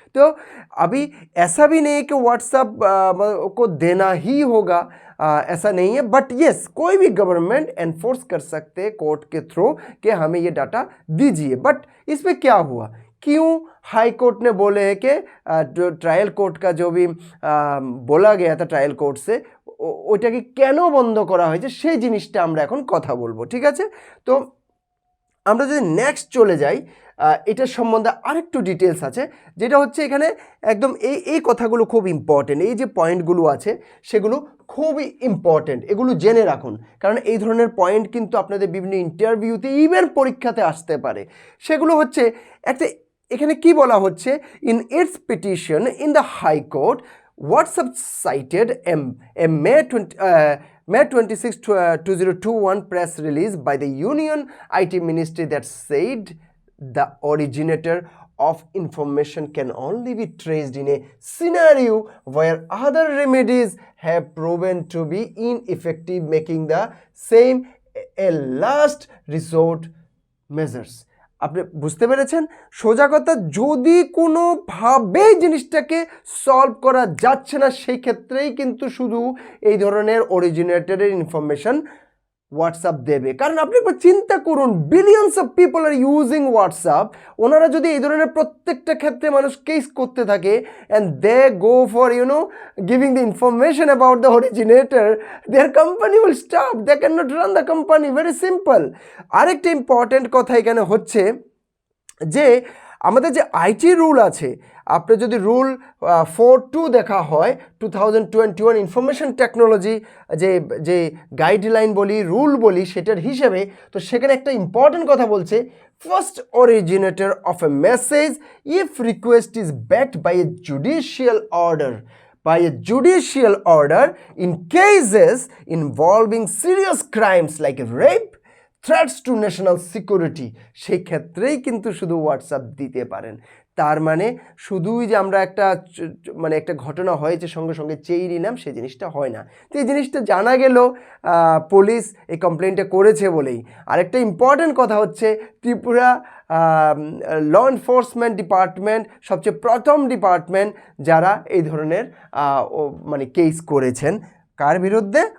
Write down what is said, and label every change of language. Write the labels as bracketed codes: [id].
[hi] तो अभी ऐसा भी नहीं है कि व्हाट्सएप को देना ही होगा, ऐसा नहीं है, बट येस कोई भी गवर्नमेंट एनफोर्स कर सकते हैं कोर्ट के थ्रू कि हमें ये डाटा दीजिए। बट इसमें क्या हुआ, क्यों हाई कोर्ट ने बोले है कि जो ट्रायल कोर्ट का जो भी बोला गया था ट्रायल कोर्ट से, [bn] ওইটাকে কেন বন্ধ করা হয়েছে সেই জিনিসটা আমরা এখন কথা বলবো, ঠিক আছে? তো আমরা যদি নেক্সট চলে যাই, এটার সম্বন্ধে আরেকটু ডিটেলস আছে, যেটা হচ্ছে এখানে একদম এই কথাগুলো খুব ইম্পর্টেন্ট। এই যে পয়েন্টগুলো আছে সেগুলো খুবই ইম্পর্টেন্ট, এগুলো জেনে রাখুন, কারণ এই ধরনের পয়েন্ট কিন্তু আপনাদের বিভিন্ন ইন্টারভিউতে ইভেন পরীক্ষাতে আসতে পারে। সেগুলো হচ্ছে একটা, এখানে কি বলা হচ্ছে, [en] In its petition in the high court WhatsApp cited a May 26, 2021 press release by the Union IT Ministry that said the originator of information can only be traced in a scenario where other remedies have proven to be ineffective, making the same a last resort measures. [bn] আপনি বুঝতে পেরেছেন? সোজা কথা, যদি কোনোভাবেই জিনিসটাকে solve করা যাচ্ছে না, সেই ক্ষেত্রেই কিন্তু শুধু এই ধরনের অরিজিনেটরের ইনফরমেশন হোয়াটসঅ্যাপ দেবে। কারণ আপনি একবার চিন্তা করুন, [en] billions of people are using WhatsApp, [bn] ওনারা যদি এই ধরনের প্রত্যেকটা ক্ষেত্রে মানুষ কেস করতে থাকে [en] And they go for giving the information about the originator, their company will stop, they can not run the company, very simple. [bn] আরেকটা ইম্পর্ট্যান্ট কথা এখানে হচ্ছে যে আমাদের যে আইটি রুল আছে, আপনি যদি রুল 4.2 দেখা হয় 2021 ইনফরমেশন টেকনোলজি যে গাইডলাইন বলি, রুল বলি, সেটার হিসেবে, তো সেখানে একটা ইম্পর্টেন্ট কথা বলছে, [en] first originator of a message if request is backed by a judicial order by a judicial order in cases involving serious crimes like rape, threats to national security, [bn] সেই ক্ষেত্রেই কিন্তু শুধু হোয়াটসঅ্যাপ দিতে পারেন। তার মানে শুধুই যে আমরা একটা ঘটনা হয়েছে সঙ্গে সঙ্গে চেয়ে নিলাম সেই জিনিসটা হয় না। তো এই জিনিসটা জানা গেল পুলিশ এই কমপ্লেনটা করেছে বলেই। আরেকটা ইম্পর্টেন্ট কথা হচ্ছে ত্রিপুরা ল এনফোর্সমেন্ট ডিপার্টমেন্ট সবচেয়ে প্রথম ডিপার্টমেন্ট যারা এই ধরনের কেস করেছেন। কার বিরুদ্ধে?